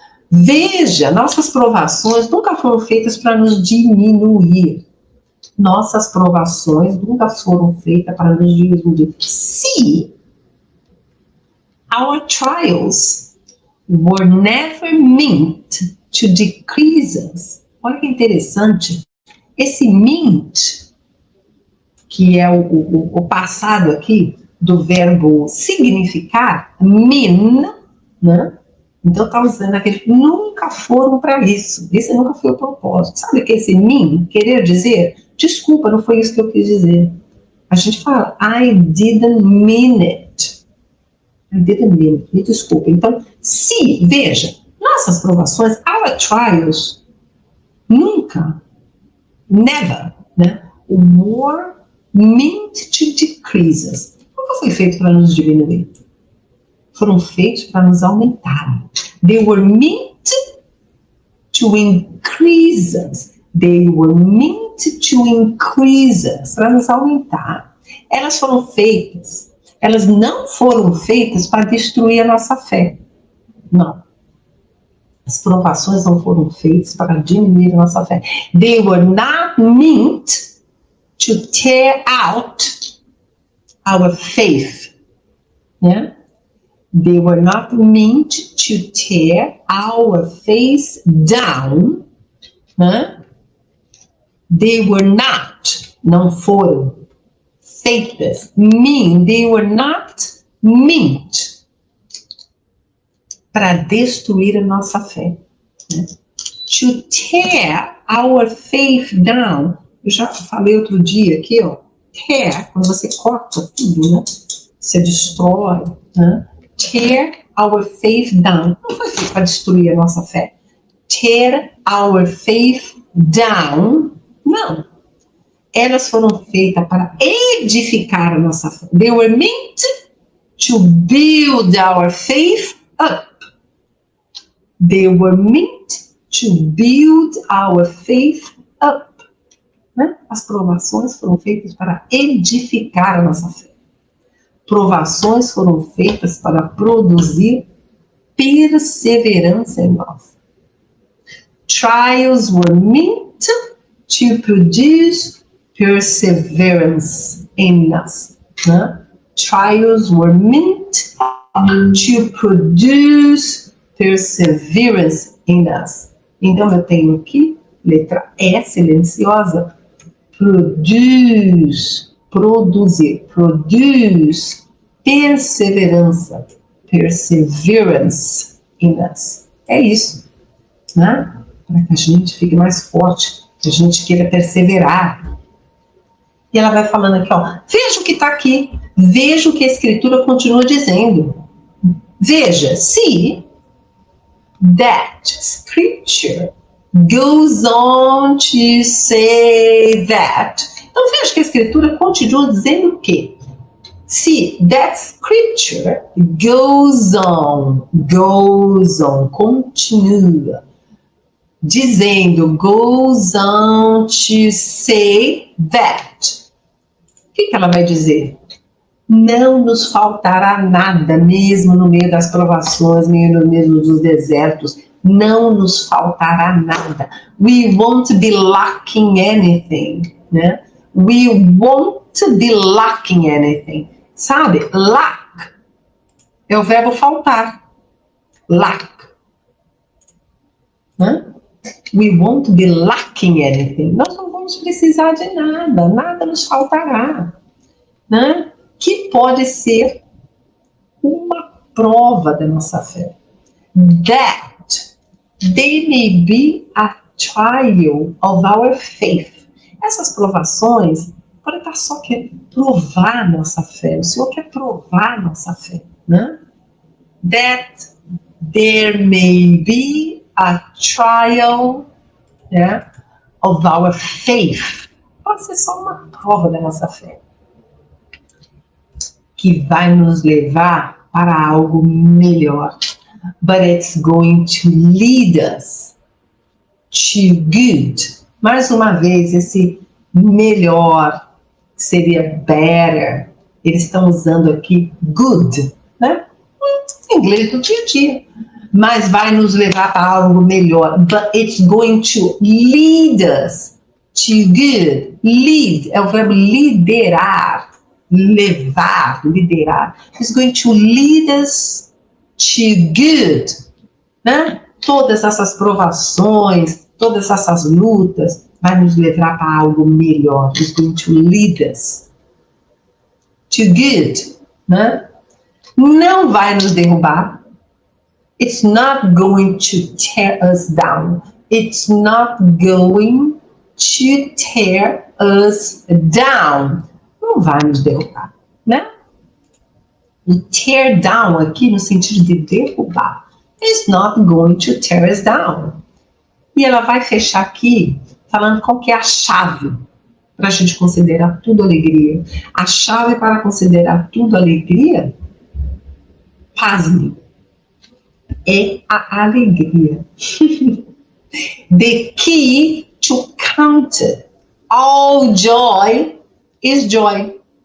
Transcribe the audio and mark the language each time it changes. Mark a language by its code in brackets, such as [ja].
[pt] Veja, nossas provações nunca foram feitas para nos diminuir. Nossas provações nunca foram feitas para nos diminuir. Se [en] our trials were never meant to decrease us. [pt] Olha que interessante. Esse meant, que é o passado aqui do verbo significar, mean, né? Então está usando aquele, nunca foram para isso. Esse nunca foi o propósito. Sabe o que é esse mean? Querer dizer, desculpa, não foi isso que eu quis dizer. A gente fala, [en] I didn't mean it. I didn't mean it. [pt] Me desculpa. Então, se, veja, nossas provações, [en] our trials, [pt] nunca, never, né? [en] Were meant to decrease us. [pt] Nunca foi feito para nos diminuir. Foram feitos para nos aumentar. [en] They were meant to increase us. They were meant to increase us. [pt] Para nos aumentar. Elas foram feitas. Elas não foram feitas para destruir a nossa fé. Não. As provações não foram feitas para diminuir a nossa fé. [en] They were not meant to tear out our faith. Yeah? They were not meant to tear our faith down. Huh? They were not, [pt] não foram, feitas, [en] they were not meant [pt] para destruir a nossa fé. [en] Né? To tear our faith down. [pt] Eu já falei outro dia aqui, ó, tear, quando você corta tudo, né? Você destrói, né? [en] Tear our faith down. [pt] Não foi feito para destruir a nossa fé. [en] Tear our faith down. [pt] Não. Elas foram feitas para edificar a nossa fé. [en] They were meant to build our faith up. They were meant to build our faith up. [pt] Né? As provações foram feitas para edificar a nossa fé. Provações foram feitas para produzir perseverança em nós. [en] Trials were meant to produce perseverance in us. Né? Trials were meant to produce perseverance in us. [pt] Então eu tenho aqui, letra E silenciosa, produce, produzir, produce, perseverança, perseverance in us. É isso, né? Para que a gente fique mais forte, que a gente queira perseverar. E ela vai falando aqui, ó, veja o que está aqui, veja o que a Escritura continua dizendo. Veja, [en] see that Scripture goes on to say that. [pt] Então veja que a Escritura continua dizendo o quê? [en] See, that Scripture goes on, [pt] continua, dizendo, [en] goes on to say that. [pt] O que ela vai dizer? Não nos faltará nada, mesmo no meio das provações, mesmo no meio dos desertos. Não nos faltará nada. [en] We won't be lacking anything, né? We won't be lacking anything. [pt] Sabe? Lack é o verbo faltar. Lack. Né? [en] We won't be lacking anything. [pt] Nós não vamos precisar de nada. Nada nos faltará. Né? Que pode ser uma prova da nossa fé. [en] That they may be a trial of our faith. [pt] Essas provações podem estar só querendo provar nossa fé. O Senhor quer provar nossa fé. Né? [en] That there may be a trial, yeah, of our faith. [pt] Pode ser só uma prova da nossa fé. Que vai nos levar para algo melhor. [en] But it's going to lead us to good. [pt] Mais uma vez, esse melhor seria better. Eles estão usando aqui good, né? Em inglês do dia a dia. Mas vai nos levar para algo melhor. [en] But it's going to lead us to good. [pt] Lead é o verbo liderar. Levar, liderar. [en] It's going to lead us to good. [pt] né? Todas essas provações, todas essas lutas, vai nos levar para algo melhor. [en] It's going to lead us to good, né? [pt] Não vai nos derrubar. [en] It's not going to tear us down. It's not going to tear us down. [pt] Não vai nos derrubar, né? O tear down aqui no sentido de derrubar. [en] It's not going to tear us down. [pt] E ela vai fechar aqui falando qual que é a chave para a gente considerar tudo alegria. A chave para considerar tudo alegria, pasme, é a alegria. [en] The key to count all joy is joy.